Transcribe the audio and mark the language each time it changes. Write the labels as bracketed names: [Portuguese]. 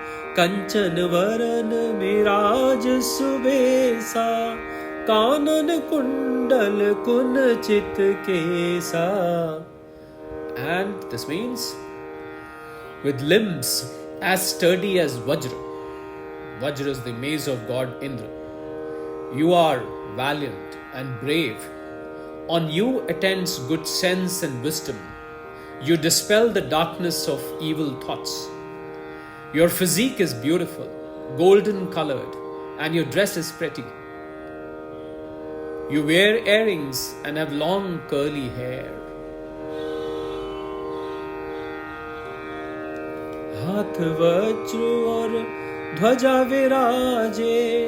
[Awadhi] कंचन वरन मिराज सुबेसा, कानन कुंडल कुंचित केसा. [English] And this means, with limbs as sturdy as Vajra. Vajra is the mace of God Indra. You are valiant and brave. On you attends good sense and wisdom. You dispel the darkness of evil thoughts. Your physique is beautiful, golden colored, and your dress is pretty. You wear earrings and have long curly hair. [Awadhi] हाथ वज्र और ध्वजा विराजे,